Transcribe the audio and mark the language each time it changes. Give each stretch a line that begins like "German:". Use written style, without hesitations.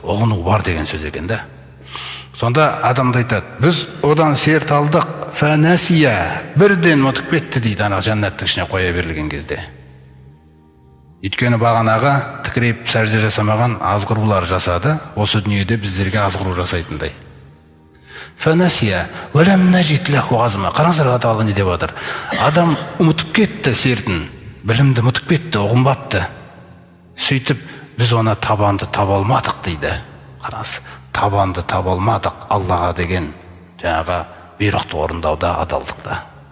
Kazakh: Ұғыну бар деген сөз екен да. Сонда адамды айтады, біз одан серт алдық,
Arabic: фанасия,
Kazakh: бірден ұмытып кетті дейді, ана жәннаттың ішіне қоя берілген кезде. Өйткені бағанаға тікірейіп сәжде жасамаған азғырулар жасады, осы дүниеде біздерге азғыру жасайтындай.
Arabic: Фанасия, валам нажид лаху азма.
Kazakh: Қараңыздар, Алла не деп отыр? Адам ұмытып кетті сертін, білімді ұмытып кетті, ұғынбапты. Сөйтіп, біз оны табанды таба алмадық дейді. Қараңыз, табанды таба алмадық Аллаға деген жаңағы бұйрықты орындауда, адалдықта.